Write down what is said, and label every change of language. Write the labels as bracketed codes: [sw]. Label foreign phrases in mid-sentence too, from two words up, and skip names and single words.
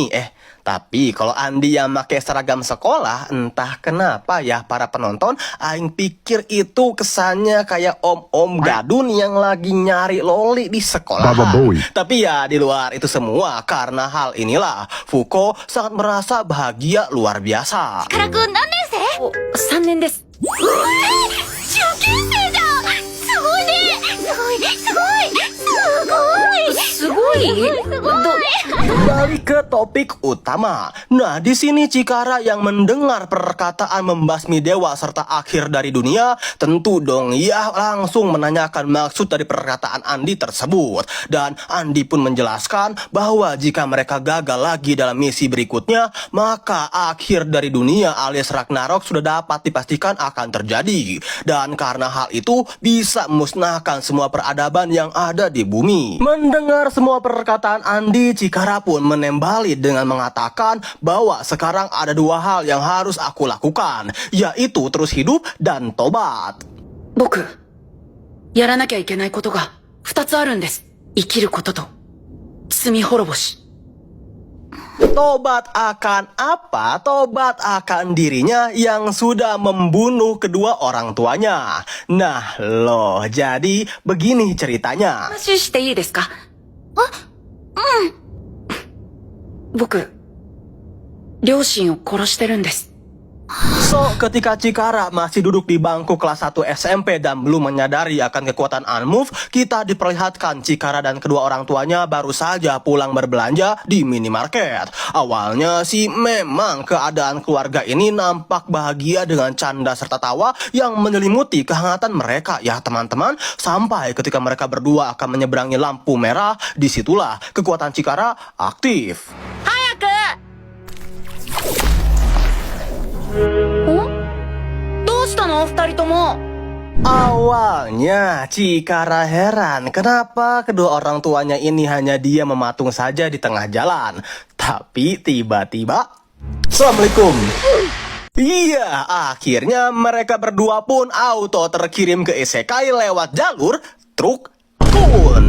[id] Tapi kalau Andi yang pakai seragam sekolah, entah kenapa ya para penonton, aing pikir itu kesannya kayak om-om gadun yang lagi nyari loli di sekolah. Tapi ya di luar itu semua, karena hal inilah Fuko sangat merasa bahagia luar biasa. [ja] からくん何年生 3年です。受験生じゃんすごいねすごいすごいすごいすごい [id] Kembali ke topik utama. Nah, di sini Chikara yang mendengar perkataan membasmi dewa serta akhir dari dunia, tentu dong ia langsung menanyakan maksud dari perkataan Andi tersebut. Dan Andi pun menjelaskan bahwa jika mereka gagal lagi dalam misi berikutnya, maka akhir dari dunia alias Ragnarok sudah dapat dipastikan akan terjadi. Dan karena hal itu bisa memusnahkan semua peradaban yang ada di bumi. Mendengar semua perkataan Andi, Chikara pun menembali dengan mengatakan bahwa sekarang ada dua hal yang harus aku lakukan, yaitu terus hidup dan tobat. [ja] 僕、やらなきゃいけないことが2つあるんです。生きることと、罪滅ぼし。 [id] Tobat akan apa? Tobat akan dirinya yang sudah membunuh kedua orang tuanya. Nah loh, jadi begini ceritanya. [ja] 話していいですか？僕、両親を殺してるんです。 [id] So, ketika Chikara masih duduk di bangku kelas 1 SMP dan belum menyadari akan kekuatan Unmove, kita diperlihatkan Chikara dan kedua orang tuanya baru saja pulang berbelanja di minimarket. Awalnya sih memang keadaan keluarga ini nampak bahagia dengan canda serta tawa yang menyelimuti kehangatan mereka ya teman-teman. Sampai ketika mereka berdua akan menyeberangi lampu merah, disitulah kekuatan Chikara aktif. [ja] どうしたの二人とも。 [id] Awalnya Chikara heran kenapa kedua orang tuanya ini hanya dia mematung saja di tengah jalan. Tapi tiba-tiba, Assalamualaikum. Iya, akhirnya mereka berdua pun auto terkirim ke isekai lewat jalur truk kun.